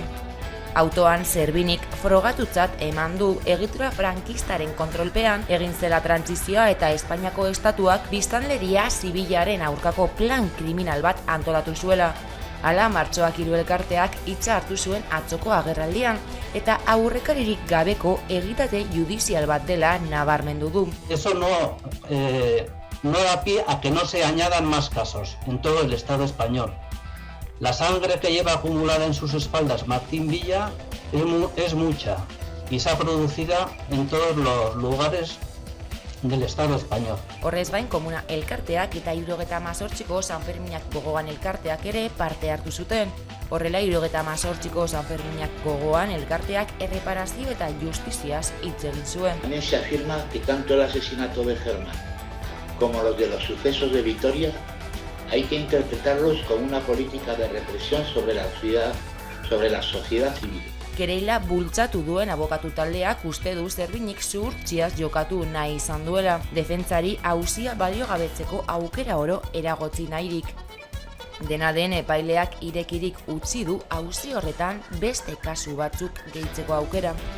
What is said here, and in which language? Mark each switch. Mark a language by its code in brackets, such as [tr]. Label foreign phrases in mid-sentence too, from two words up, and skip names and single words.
[eu] Autoan Servinik frogatutzat eman du egitura frankistaren kontrolpean egin zela trantsizioa eta Espainiako estatuak biztanleria zibilaren aurkako plan kriminal bat antolatu zuela. Hala, Martxoak 3 elkarteak hitza hartu zuen atzoko agerraldian eta aurrekaririk gabeko egitate judizial bat dela nabarmendu du. [es] Eso no no da pie a que no se añadan más casos en todo el Estado español. La sangre que lleva acumulada en sus espaldas Martín Villa es mucha y se ha producido en todos los lugares del Estado español. [eu] Horrez gain, Komuna elkarteak eta 78ko Sanferminak gogoan elkarteak ere parte hartu zuten. Horrela, 78ko Sanferminak gogoan elkarteak erreparazio eta justiziaz hitz egin zuen. [es] También se afirma que tanto el asesinato de Germán como los de los sucesos de Vitoria hay que interpretarlos como una política de represión sobre la sociedad civil. [eu] Kereila bultzatu duen abokatu taldeak uste du Zerbinik zuhurtziaz jokatu nahi izan duela, defentsari auzia baliogabetzeko aukera oro eragotzi nahirik. Dena den, epaileak irekirik utzi du auzi horretan beste kasu batzuk gehitzeko aukera.